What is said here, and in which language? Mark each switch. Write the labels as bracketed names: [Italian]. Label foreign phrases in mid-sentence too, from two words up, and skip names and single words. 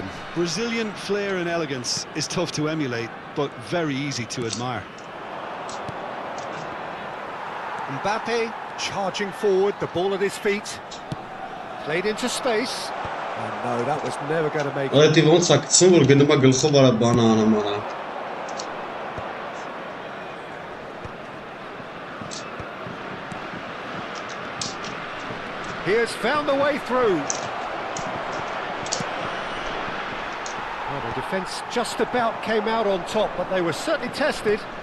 [English] Brazilian flair and elegance is tough to emulate, but very easy to admire. Mbappe charging forward, the ball at his feet. Played into space. Oh no, that was never going to make it. [Armenian] Այդ ոնց է գցում, որ գնում է գլխով արա բանը անամանա։ [English] He has found the way through. Well, the defence just about came out on top, but they were certainly tested.